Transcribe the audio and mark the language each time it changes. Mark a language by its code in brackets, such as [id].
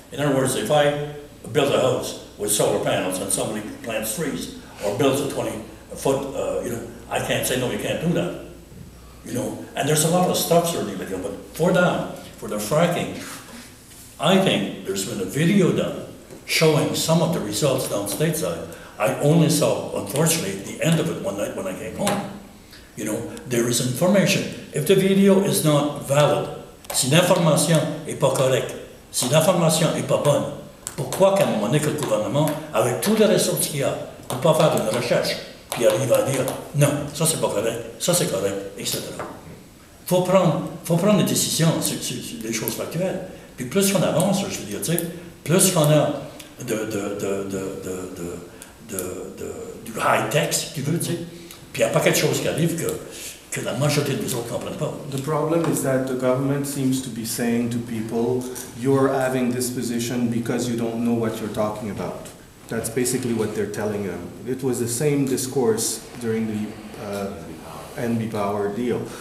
[en] In other words, if I build a house with solar panels and somebody plants trees, or builds a 20-foot, I can't say, no, you can't do that. And there's a lot of stuff certainly, but for the fracking, I think there's been a video done showing some of the results down stateside. I only saw, unfortunately, the end of it one night when I came home. There is information. If the video is not valid, [fr] si l'information n'est pas correcte, si l'information n'est pas bonne, pourquoi qu'à un moment donné que le gouvernement, avec tous les ressources qu'il y a, ne peut pas faire une recherche, puis arrive à dire non, ça c'est pas correct, ça c'est correct, etc. Faut prendre des décisions sur des choses factuelles. Puis plus qu'on avance, je veux dire, plus qu'on a du high-tech, si tu veux, puis il n'y a pas quelque chose qui arrive [en] Because I'm not sure it was all competent about. The problem is that the government seems to be saying to people, you're having this position because you don't know what you're talking about. That's basically what they're telling them. It was the same discourse during the NB Power deal.